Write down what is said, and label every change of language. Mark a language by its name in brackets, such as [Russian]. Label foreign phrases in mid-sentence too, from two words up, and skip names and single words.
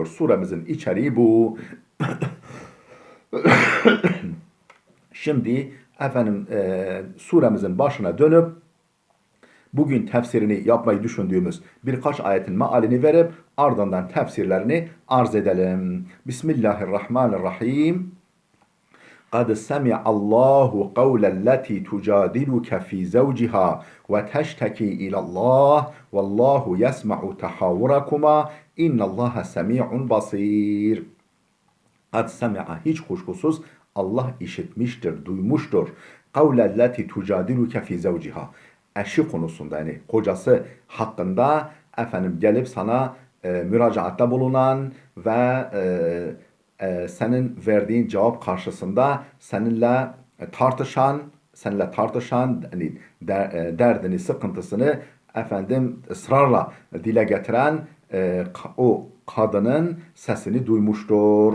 [Turkish] Suremizin içeriği bu. Şimdi suremizin başına dönüp bugün tefsirini yapmayı düşündüğümüz birkaç ayetin mealini verip ardından tefsirlerini arz edelim. [Arabic] Bismillahirrahmanirrahim. قد سمع الله قول التي تجادلك في زوجها وتشتكي إلى الله والله يسمع تحاوركما إن الله سميع بصير. قد سمع, [Turkish] hiç kuşkusuz Allah işitmiştir, duymuştur. [Arabic] قول التي تجادلك في زوجها. [Turkish] Eşi konusunda, yani kocası hakkında gelip sana müracaatta bulunan ve senin verdiğin cevap karşısında seninle tartışan, seninle tartışan, hani derdini, sıkıntısını efendim ısrarla dile getiren o kadının sesini duymuştur.